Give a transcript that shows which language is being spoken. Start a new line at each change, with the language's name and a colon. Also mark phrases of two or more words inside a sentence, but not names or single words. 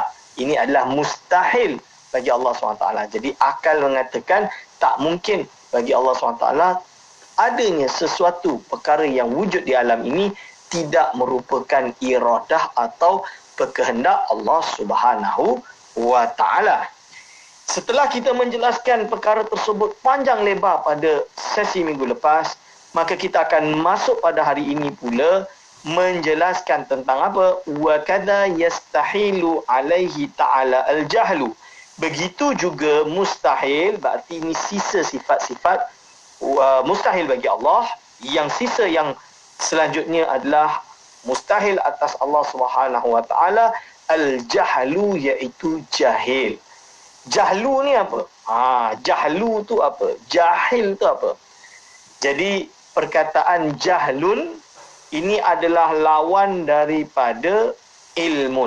Malay: Ini adalah mustahil bagi Allah SWT. Jadi akal mengatakan tak mungkin bagi Allah SWT adanya sesuatu perkara yang wujud di alam ini tidak merupakan iradah atau berkehendak Allah
Arabic: سبحانه وتعالى.
Malay: Setelah kita menjelaskan perkara tersebut panjang lebar pada sesi minggu lepas, maka kita akan masuk pada hari ini pula menjelaskan tentang apa?
Arabic: وكذا يستحيل عليه تعالى الجهل.
Malay: Begitu juga mustahil, berarti ini sisa sifat-sifat mustahil bagi Allah. Yang sisa yang selanjutnya adalah mustahil atas Allah
Arabic: سبحانه وتعالى,
Malay: al-jahlu, iaitu jahil. Jahlu ni apa? Jahlu tu apa? Jahil tu apa? Jadi perkataan jahlun ini adalah lawan daripada ilmun.